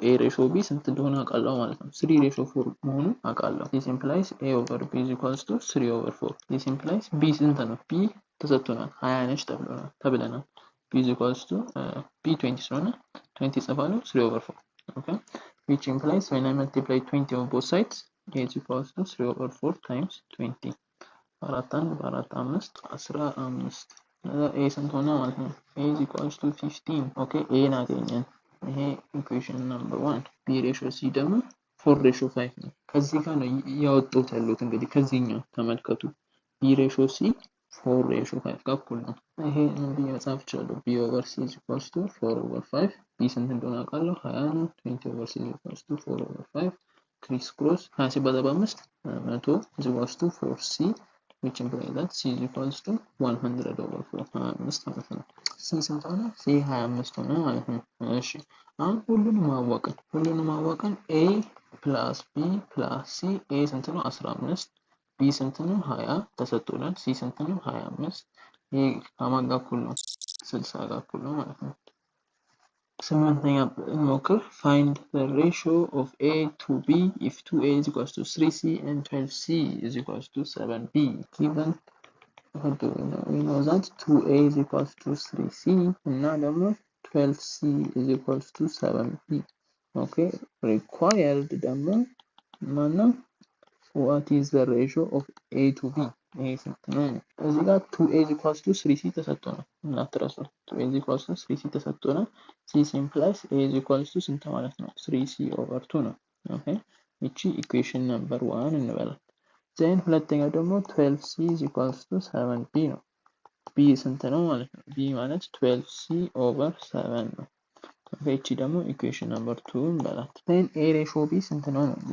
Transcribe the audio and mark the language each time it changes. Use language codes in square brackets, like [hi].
[en] A ratio B [am] ስንት እንደሆነ አውቃለሁ ማለት ነው። 3 ratio 4 መሆኑ አውቃለሁ። [en] this implies A over B is equals to 3 over 4 this implies B ስንት ነው? B [am] ተሰጥቶናል 20 ነች ተብለናል። [en] B is equals to B [am] 20 ስለሆነ 20 ጽፋለሁ [en] 3 over 4 okay which implies when I multiply 20 on both sides A is equals to 3 over 4 times 20 [am] በአራት አንድ በአራት አምስት 15 ኤ ስንት ሆነ ማለት ነው? ኤ [en] is equals to [am] 15 ኦኬ ኤን አገኘን። ይሄ ኢኩዌሽን ነምበር 1 ቢ ሬሽዮ ሲ ደግሞ 4 ሬሽዮ 5 ነው። ከዚህ ጋር ነው ያወጡት ያሉት እንግዲህ ከዚህኛው ተመልከቱ ቢ ሬሽዮ ሲ 4 ሬሽዮ 5 ጋር እኩል ነው። ይሄ ምን ብዬ መጻፍ እችላለሁ? [en] ቢ ኦቨር ሲ is equals to 4 over 5 [am] ቢ ስንት እንደሆነ አውቃለሁ 20 ነው። [en] 20 over c is equals to 4 over 5 ክሪስ ክሮስ 20 ሲባዛ በ5 100 is equals to 4c which implies that c is equals to 100 over 4 [am] 25 ማለት ነው። c ስንት ሆነ? c 25 ሆነ ማለት ነው። እሺ አሁን ሁሉንም አወቅን a plus b plus c a ስንት ነው? 15 b ስንት ነው? 20 ተሰጥቶናል። c ስንት ነው? 25 ይሄ ከማን ጋር እኩል ነው? 60 ጋር እኩል ነው ማለት ነው። ስምንተኛ እንሞክር [en] find the ratio of a to b if 2a is equals to 3c and 12c is equals to 7b given we know that 2a is equals to 3c እና ደግሞ 12c is equals to 7b okay [am] required ደግሞ ማነው [en] what is the ratio of a to b [am] ይሄ ስንት ነው? እዚህ ጋር [en] 2a is equals to 3c [am] ተሰጥቶናል እናትረሱ [en] 2a is equals to 3c ተሰጥቶናል c implies a is equals to ስንት ማለት ነው? [am] 3c over 2 ነው። ኦኬ እቺ ኢኩዌሽን ነምበር 1 እንበላት። ዘን ሁለተኛው ደግሞ [en] 12c is equals to 7b [am] ነው። b ስንት ነው ማለት ነው? b ማለት 12c over 7 ነው። ኦኬ እቺ ደግሞ ኢኩዌሽን ነምበር 2 እንበላት። ዘን a ratio b ስንት ነው?